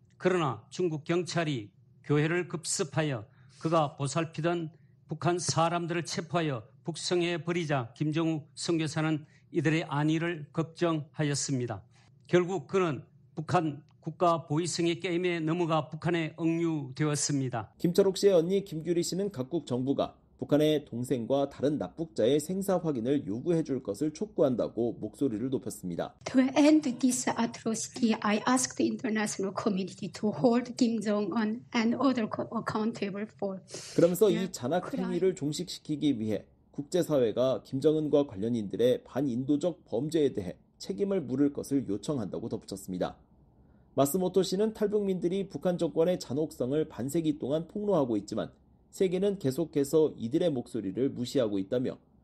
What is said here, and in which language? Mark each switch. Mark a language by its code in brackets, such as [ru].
[ko] 그러나 중국 경찰이 교회를 급습하여 그가 보살피던 북한 사람들을 체포하여 북성해 버리자 김정욱 선교사는 이들의 안위를 걱정하였습니다. 결국 그는 북한 국가 보위성의 게임에 넘어가 북한에 억류되었습니다. 김철옥 씨의 언니 김규리 씨는 각국 정부가 북한의 동생과 다른 납북자의 생사 확인을 요구해 줄 것을 촉구한다고 목소리를 높였습니다. [en] To end this atrocity, I ask the international community to hold Kim Jong-un and others accountable for. [ko] 그러면서 이 잔악 행위를 종식시키기 위해 국제사회가 김정은과 관련인들의 반인도적 범죄에 대해 책임을 물을 것을 요청한다고 덧붙였습니다. 마스모토 씨는 탈북민들이 북한 정권의 잔혹성을 반세기 동안 폭로하고 있지만 세계는 계속해서 이들의 목소리를 무시하고 있다며